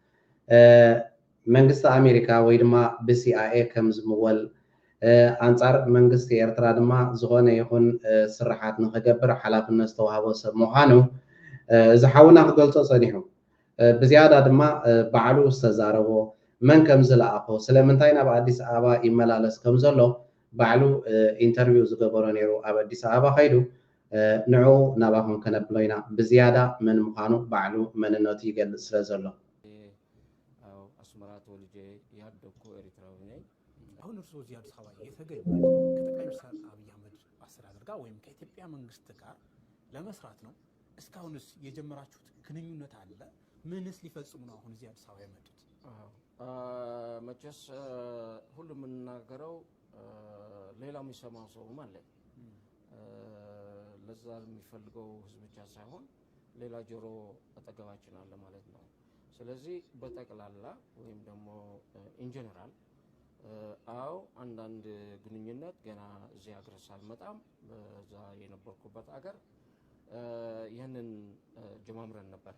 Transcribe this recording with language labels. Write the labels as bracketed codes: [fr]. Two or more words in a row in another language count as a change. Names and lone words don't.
[ti] መንግስቲ ኣሜሪካ ወይ ድማ ብሲአይኤ ከም ዝምወል ኣንፃር መንግስቲ ኤርትራ ድማ ዝኾነ ይኹን ስራሓት ንክገብር ሓላፍነት ዝተዋህቦ ሰብ ምዃኑ እዚ ሓውና ክገልፆ ፀኒሑ ብዝያዳ ድማ ባዕሉ ዝተዛረቦ መን ከም ዝለኣኾ ስለምንታይ ናብ ኣዲስ ኣበባ ይመላለስ ከም ዘሎ ባዕሉ ኢንተርቪው ዝገበሮ ነይሩ ኣብ ኣዲስ ኣበባ ከይዱ ንዑ ናባኹም ከነብሎ ኢና ብዝያዳ መን ምዃኑ ባዕሉ መንነቱ ይገልፅ ስለ ዘሎ [am] አስመራ ተወልጄ ያደግኩ ኤርትራዊ ነኝ። አሁን እርስዎ እዚህ አዲስ አበባ የተገኙ ከጠቅላይ ሚኒስትር አብይ አህመድ አስተዳደር ጋር ወይም ከኢትዮጵያ መንግስት ጋር ለመስራት ነው። እስካሁንስ የጀመራችሁት ግንኙነት አለ? ምንስ ሊፈጽሙ ነው አሁን እዚህ አዲስ አበባ የመጡት? መቼስ ሁሉም የምናገረው ሌላው የሚሰማው ሰውም አለ። ለዛ የሚፈልገው ህዝብ ብቻ ሳይሆን ሌላ ጆሮ አጠገባችን አለ ማለት ነው። ስለዚህ በጠቅላላ ወይም ደግሞ ኢንጀነራል አው አንዳንድ ግንኙነት ገና እዚህ ሀገር ሳልመጣም በዛ የነበርኩበት ሀገር ይህንን ጀማምረን ነበር።